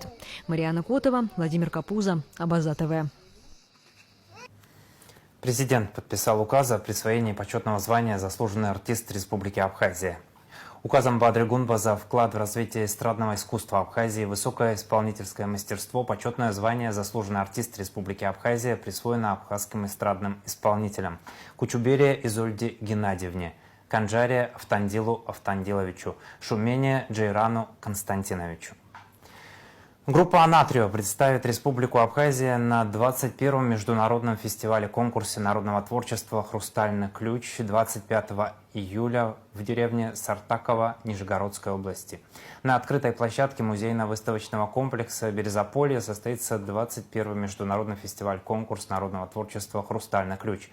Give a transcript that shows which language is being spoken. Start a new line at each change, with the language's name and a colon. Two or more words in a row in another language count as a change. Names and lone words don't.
Russian: Марьяна Котова, Владимир Капуза, Абаза ТВ. Президент подписал указ о присвоении почетного звания «Заслуженный артист Республики Абхазия». Указом Бадри Гунба за вклад в развитие эстрадного искусства Абхазии, высокое исполнительское мастерство, почетное звание «Заслуженный артист Республики Абхазия» присвоено абхазским эстрадным исполнителям Кучуберия Изольде Геннадьевне, Канджаре Автандилу Автандиловичу, Шумене Джейрану Константиновичу. Группа «Анатрио» представит Республику Абхазия на 21-м международном фестивале-конкурсе народного творчества «Хрустальный ключ» 25 июля в деревне Сартаково Нижегородской области. На открытой площадке музейно-выставочного комплекса «Березополье» состоится 21-й международный фестиваль-конкурс народного творчества «Хрустальный ключ».